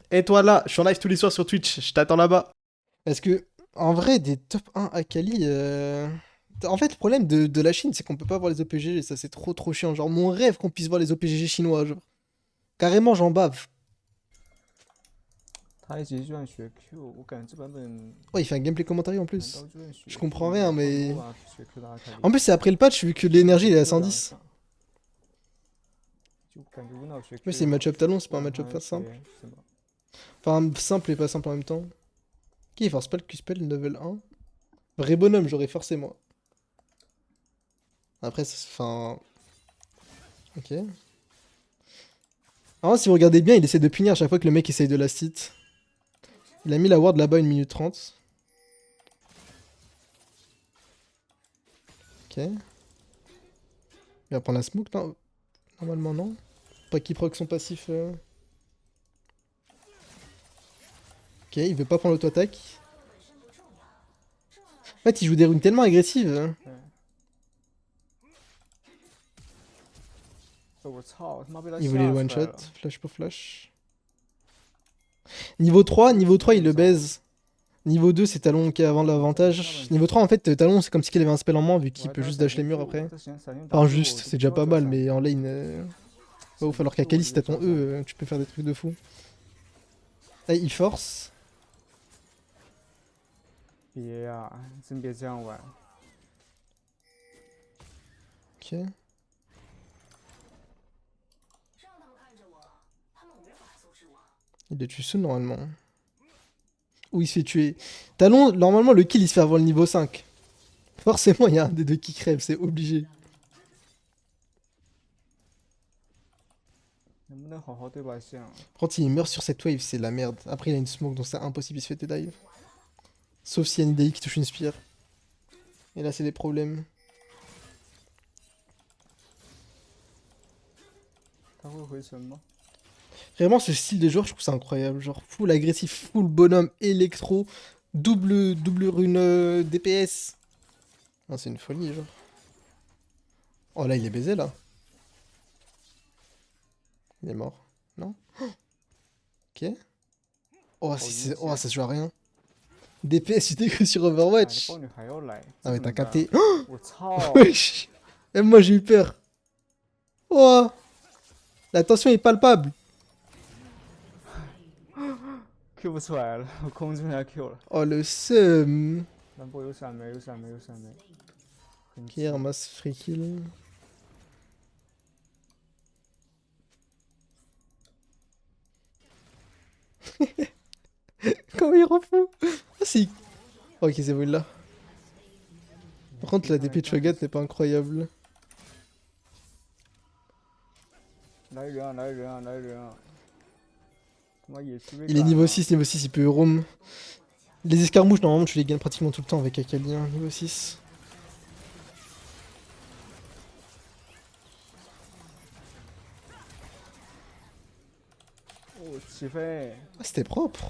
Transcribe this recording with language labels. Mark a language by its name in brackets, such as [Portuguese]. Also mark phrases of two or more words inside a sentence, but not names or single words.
[French] Et toi là, je suis en live tous les soirs sur Twitch, je t'attends là-bas. Parce que, en vrai, des top 1 Akali. En fait, le problème de la Chine, c'est qu'on peut pas voir les OPGG, ça c'est trop chiant. Genre, mon rêve qu'on puisse voir les OPGG chinois, genre. Carrément, j'en bave. [Chinese] 他一直就算学 Q，我感觉这版本 [French] Oh, il fait un [English] gameplay commentary [French] en [Chinese] 难道 [French] plus. [Chinese] 就算学 [French] Je [Chinese] Q， [French] comprends rien, [Chinese] 放 [French] mais. [Chinese] Nova 学 Q 的阿卡丽， [French] En plus, c'est après le patch, vu que [Chinese] 感觉 [French] l'énergie [Chinese] 学 [French] il est à [Chinese] 这两 [French] 110. [Chinese] 场，就感觉无脑学 [French] Mais c'est [Chinese] Q 好， [French] match-up talon, c'est pas un [Chinese] 不然 [French] match-up [Chinese] 他 [French] simple. [Chinese] 学什么？ [French] Enfin, simple et pas simple en même temps. Qui il force pas le [English] Q-spell level 1? [French] Vrai bonhomme, j'aurais forcé moi. Après, enfin. Ok. Alors, si vous regardez bien, il essaie de punir à chaque fois que le mec essaye de last hit. Il a mis la ward là-bas 1 minute 30. Ok. Il va prendre la smoke, non? Normalement, non. Pas qu'il proc son passif. Ok, il veut pas prendre l'auto-attaque. En fait, il joue des runes tellement agressives. [Chinese] 对，我操，他妈被他 [French] Il voulait le [Chinese] 吓出来 [French] one-shot. [Chinese] 了。 [French] Flash pour flash. Niveau 3, il le baise. Niveau 2, c'est Talon qui a avant l'avantage. Niveau 3, en fait, Talon, c'est comme si il avait un spell en moins, vu [Chinese] 我 [French] qu'il [Chinese] 还 [French] peut [Chinese] 在 [French] juste [Chinese] 闪 [French] dash les [Chinese] 现 [French] murs [Chinese] Q， [French] après. [Chinese] 他闪现 [French] Enfin, [Chinese] W， [French] juste, [Chinese] 我都不 [French] c'est déjà [Chinese] 知道 [French] pas [Chinese] 怎么 [French] mal, [Chinese] 闪。 [French] mais en lane. Pas ouf, alors qu'Akali, [Chinese] 直 [French] si [Chinese] 接 [French] t'as ton [Chinese] 撞上。 [French] E, tu peux faire des trucs de fou. Là, il force. [Chinese] 别呀、真别这样玩。 [French] Ok. Il le tue soon, normalement. Ou il se fait tuer. Talon, normalement, le kill, il se fait avant le niveau 5. Forcément, il y a un des deux qui crève, c'est obligé. [Chinese] 能不能好好对把线啊？ [French] Quand il meurt sur cette wave, c'est la merde. Après, il a une smoke, donc c'est impossible, il se fait dive. Sauf s'il y a une Nidalee qui touche une spire. Et là, c'est des problèmes. [Chinese] 他会回城吗？ [French] Vraiment, ce style de joueur, je trouve ça incroyable. Genre, full agressif, full bonhomme, électro, double rune DPS. Ah, c'est une folie, genre. Oh, là, il est baisé, là. Il est mort. Non? Ok. Oh, oh, ça se joue à rien. DPS, tu t'es cru sur [Chinese] 哎，这 [French] Overwatch. [Chinese] 豹女还要来， [French] Ah, [Chinese] 这 [French] mais [Chinese] 怎么 [French] t'as [Chinese] 办？ [French] capté. [Chinese] 我操！ [French] Wesh. Même moi, j'ai eu peur. Oh, la tension est palpable. [Chinese] Q 不出来了，我控制不下 Q 了。 [French] Oh, le seum. [Chinese] 兰博有闪没？有闪没？有闪没？很 [French] Ok, [Chinese] 急。 [French] ramasse [English] free kill. [French] Comment il rend fou? Ah, si. Ok, c'est bon, là. Par contre, la DP de Shogat n'est pas incroyable. [Chinese] 来人啊！来人啊！来人啊！他妈野区被 [French] Il est [Chinese] 赶 [French] niveau [Chinese] 了。 [French] 6, niveau 6, il peut roam. Les escarmouches, normalement, tu les gagnes pratiquement tout le temps avec Akali, hein, niveau 6. [Chinese] 哦，起飞！ [French] Ah, c'était propre.